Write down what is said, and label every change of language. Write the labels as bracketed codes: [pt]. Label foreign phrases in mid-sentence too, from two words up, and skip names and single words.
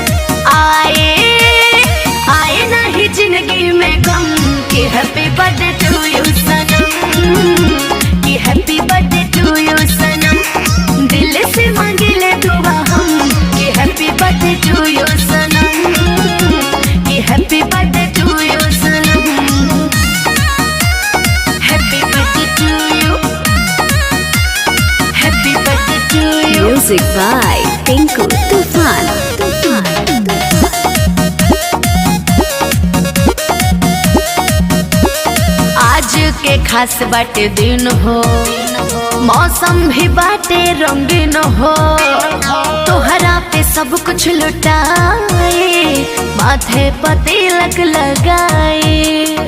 [bho] आए आए नहीं जिंदगी में गम कि [en] happy birthday to you [bho] सनम, कि [en] happy birthday to you [bho] सनम। दिल से मांगे ले दुआ हम कि [en] happy birthday to you [bho] सनम, कि [en] happy birthday to you [bho] सनम। [en] Happy birthday to you, happy birthday to you. Music by Tinku Tufan. [bho] आज के खास बाटे दिन हो, मौसम भी बाटे रंगीन हो। तोहरा पे सब कुछ लुटाए, माथे पर तिलक लगाए।